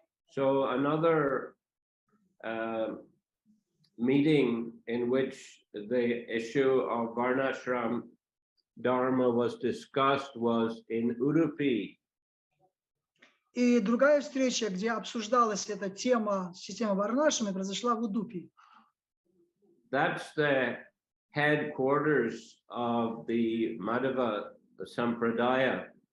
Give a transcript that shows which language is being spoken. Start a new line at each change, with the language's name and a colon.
English: So another meeting in which the issue of Varnashram Dharma was discussed was in Udupi.
Russian: И другая встреча, где обсуждалась эта тема, система Варнашрама, произошла в Удупи.
English: That's the headquarters of the Madhava Sampradaya.